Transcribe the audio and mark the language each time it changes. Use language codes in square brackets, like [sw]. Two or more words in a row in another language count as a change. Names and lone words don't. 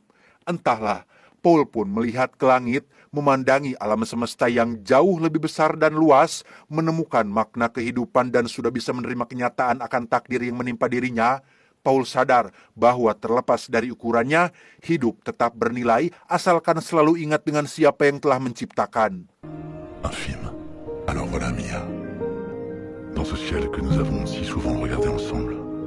[id] Entahlah, Paul pun melihat ke langit, memandangi alam semesta yang jauh lebih besar dan luas, menemukan makna kehidupan dan sudah bisa menerima kenyataan akan takdir yang menimpa dirinya. Paul sadar bahwa terlepas dari ukurannya, hidup tetap bernilai asalkan selalu ingat dengan siapa yang telah menciptakan. [fr] Un film. Alors voilà Mia. Dans ce ciel que nous avons si souvent regardé ensemble.